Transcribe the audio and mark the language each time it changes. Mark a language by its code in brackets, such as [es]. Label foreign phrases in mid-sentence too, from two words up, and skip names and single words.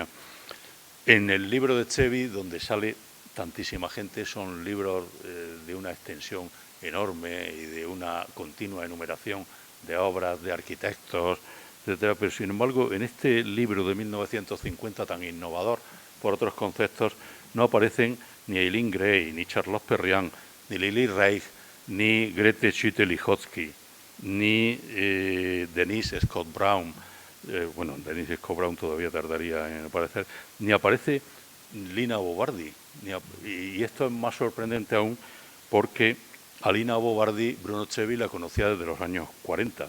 [es] En el libro de Zevi, donde sale tantísima gente, son libros de una extensión enorme y de una continua enumeración de obras de arquitectos, etcétera. Pero, sin embargo, en este libro de 1950 tan innovador por otros conceptos, no aparecen ni Eileen Gray, ni Charlotte Perriand, ni Lili Reich, ni Grete Schütte-Lihotzky, ni Denise Scott Brown. Bueno, Denise Scott Brown todavía tardaría en aparecer, ni aparece Lina Bobardi. Y esto es más sorprendente aún porque a Lina Bobardi Bruno Zevi la conocía desde los años 40.